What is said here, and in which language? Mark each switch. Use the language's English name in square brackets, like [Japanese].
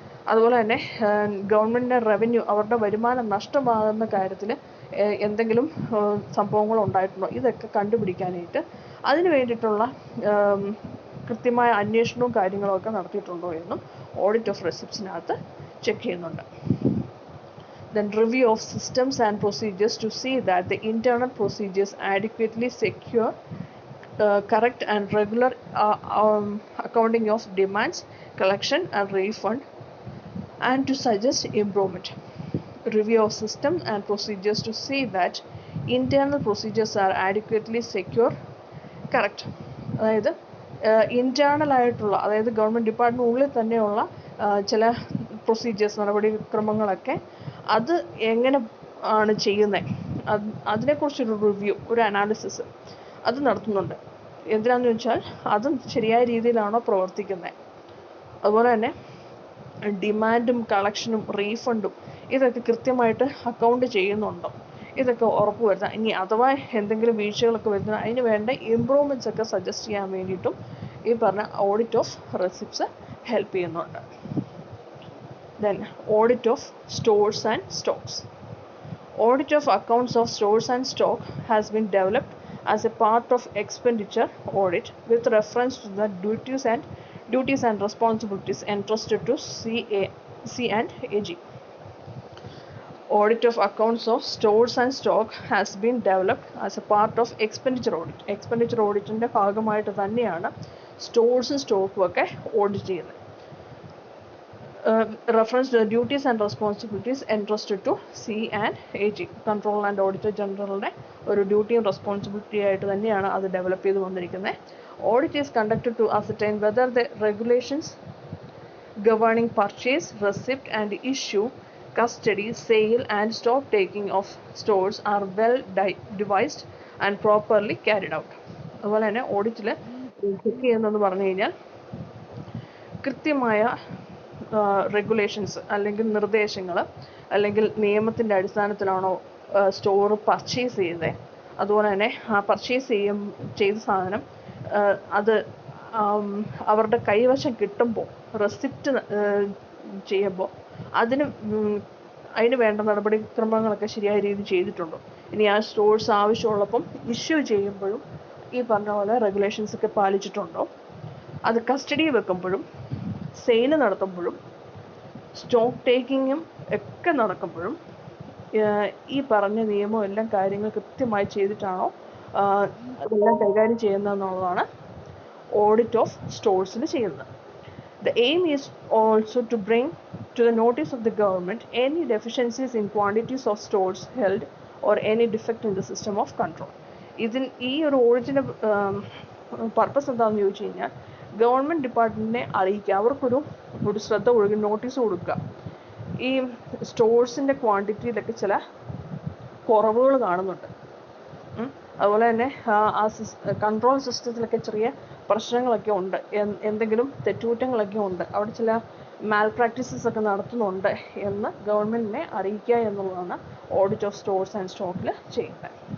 [Malayalam] അതുപോലെ തന്നെ ഗവൺമെൻറ്റിൻ്റെ റവന്യൂ, അവരുടെ വരുമാനം നഷ്ടമാകുന്ന കാര്യത്തിൽ എന്തെങ്കിലും സംഭവങ്ങൾ ഉണ്ടായിട്ടുണ്ടോ, ഇതൊക്കെ കണ്ടുപിടിക്കാനായിട്ട് അതിന് വേണ്ടിയിട്ടുള്ള കൃത്യമായ അന്വേഷണവും കാര്യങ്ങളും ഒക്കെ നടത്തിയിട്ടുണ്ടോ എന്നും ഓഡിറ്റ് ഓഫ് റെസിപ്റ്റ്സിനകത്ത് ചെക്ക് ചെയ്യുന്നുണ്ട്. [English] Then review of systems and procedures to see that the internal procedures adequately secure correct and regular accounting of demands, collection and refund, and to suggest improvement. Review of systems and procedures to see that internal procedures are adequately secure, correct. [Malayalam] അതായത് internal ആയിട്ടുള്ള, അതായത് government ഡിപ്പാർട്ട്മെൻറ്റിനുള്ളിൽ തന്നെയുള്ള ചില procedures, നടപടിക്രമങ്ങളൊക്കെ അത് എങ്ങനെ ആണ് ചെയ്യുന്നത്, അതിനെക്കുറിച്ചൊരു review, ഒരു അനാലിസിസ് അത് നടത്തുന്നുണ്ട്. എന്തിനാണെന്ന് വെച്ചാൽ അത് ശരിയായ രീതിയിലാണോ പ്രവർത്തിക്കുന്നത്, അതുപോലെ തന്നെ ഡിമാൻഡും കളക്ഷനും റീഫണ്ടും ഇതൊക്കെ കൃത്യമായിട്ട് അക്കൗണ്ട് ചെയ്യുന്നുണ്ടോ, ഇതൊക്കെ ഉറപ്പുവരുത്താൻ. ഇനി അഥവാ എന്തെങ്കിലും വീഴ്ചകളൊക്കെ വരുന്ന അതിന് വേണ്ട ഇമ്പ്രൂവ്മെൻറ്റ്സ് ഒക്കെ സജസ്റ്റ് ചെയ്യാൻ വേണ്ടിയിട്ടും ഈ പറഞ്ഞ ഓഡിറ്റ് ഓഫ് റെസിപ്റ്റ്സ് ഹെൽപ്പ് ചെയ്യുന്നുണ്ട്. [English] Then audit of stores and stocks. Audit of accounts of stores and stock has been developed as a part of expenditure audit with reference to the duties and responsibilities entrusted to C&AG. Audit of accounts of stores and stock has been developed as a part of expenditure audit. [Malayalam] Expenditure auditന്റെ ഭാഗമായിട്ട് തന്നെയാണ് സ്റ്റോഴ്സും സ്റ്റോക്കും ഒക്കെ audit ചെയ്യുന്നത്. [English] Reference to the duties and responsibilities entrusted to C&AG. [Malayalam] Controller and Auditor Generalന്റെ ഒരു ഡ്യൂട്ടിയും responsibility ആയിട്ട് തന്നെയാണ് അത് develop ചെയ്ത് വന്നിരിക്കുന്നത്. [English] Audit is conducted to ascertain whether the regulations governing purchase, receipt and issue, custody, sale and stock taking of stores are well devised and properly carried out. [Malayalam] അതുപോലെ തന്നെ ഓഡിറ്റിൽ check ചെയ്യുന്നതെന്ന് പറഞ്ഞു കഴിഞ്ഞാൽ കൃത്യമായ റെഗുലേഷൻസ് അല്ലെങ്കിൽ നിർദ്ദേശങ്ങൾ അല്ലെങ്കിൽ നിയമത്തിൻ്റെ അടിസ്ഥാനത്തിലാണോ സ്റ്റോർ പർച്ചേസ് ചെയ്തത്, അതുപോലെ തന്നെ ആ പർച്ചേസ് ചെയ്ത സാധനം അത് അവരുടെ കൈവശം കിട്ടുമ്പോൾ റെസിപ്റ്റ് ചെയ്യുമ്പോൾ അതിന് വേണ്ട നടപടിക്രമങ്ങളൊക്കെ ശരിയായ രീതിയിൽ ചെയ്തിട്ടുണ്ടോ, ഇനി ആ സ്റ്റോഴ്സ് ആവശ്യമുള്ളപ്പം ഇഷ്യൂ ചെയ്യുമ്പോഴും ഈ പറഞ്ഞ പോലെ റെഗുലേഷൻസ് ഒക്കെ പാലിച്ചിട്ടുണ്ടോ, അത് കസ്റ്റഡി വെക്കുമ്പോഴും സെയിൽ നടത്തുമ്പോഴും സ്റ്റോക്ക് ടേക്കിങ്ങും ഒക്കെ നടക്കുമ്പോഴും ഈ പറഞ്ഞ നിയമം എല്ലാം കാര്യങ്ങൾ കൃത്യമായി ചെയ്തിട്ടാണോ അതെല്ലാം കൈകാര്യം ചെയ്യുന്നതെന്നുള്ളതാണ് ഓഡിറ്റ് ഓഫ് സ്റ്റോഴ്സിൽ ചെയ്യുന്നത്. [English] The aim is also to bring to the notice of the government any deficiencies in quantities of stores held or any defect in the system of control. [Malayalam] ഈ ഒരു ഓഡിറ്റിൻ്റെ പർപ്പസ് എന്താണെന്ന് ചോദിച്ചു കഴിഞ്ഞാൽ ഗവൺമെൻറ് ഡിപ്പാർട്ട്മെൻറ്റിനെ അറിയിക്കുക, അവർക്കൊരു ശ്രദ്ധ കൊടുക്കുക, നോട്ടീസ് കൊടുക്കുക. ഈ സ്റ്റോഴ്സിൻ്റെ ക്വാണ്ടിറ്റിയിലൊക്കെ ചില കുറവുകൾ കാണുന്നുണ്ട്, അതുപോലെ തന്നെ ആ കൺട്രോൾ സിസ്റ്റത്തിലൊക്കെ ചെറിയ പ്രശ്നങ്ങളൊക്കെ ഉണ്ട്, എന്തെങ്കിലും തെറ്റുകുറ്റങ്ങളൊക്കെ ഉണ്ട്, അവിടെ ചില മാൽ പ്രാക്ടീസസ് ഒക്കെ നടത്തുന്നുണ്ട് എന്ന് ഗവൺമെൻറ്റിനെ അറിയിക്കുക എന്നുള്ളതാണ് ഓഡിറ്റ് ഓഫ് സ്റ്റോഴ്സ് ആൻഡ് സ്റ്റോക്കിൽ ചെയ്യുന്നത്.